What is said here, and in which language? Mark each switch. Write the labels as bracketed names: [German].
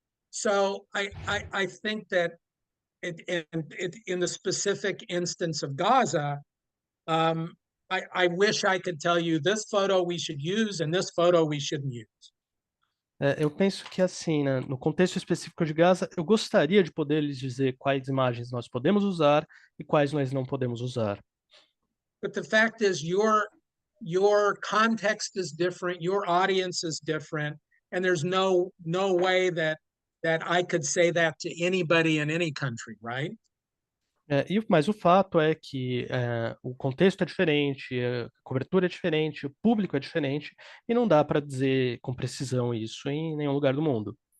[English] So I think that in the specific instance of Gaza, I wish I could tell you this photo we should use and this photo we shouldn't use. [Portuguese] Eu penso que, assim, né, no contexto específico de Gaza, eu gostaria de poder lhes dizer quais imagens nós podemos usar e quais nós não podemos usar. [English] But the fact is, your context is different, your audience is different, and there's no way that I could say that to anybody in any country, right? [Portuguese] Mas o fato é que o contexto é diferente, a cobertura é diferente, o público é diferente, e não dá para dizer com precisão isso em nenhum lugar do mundo.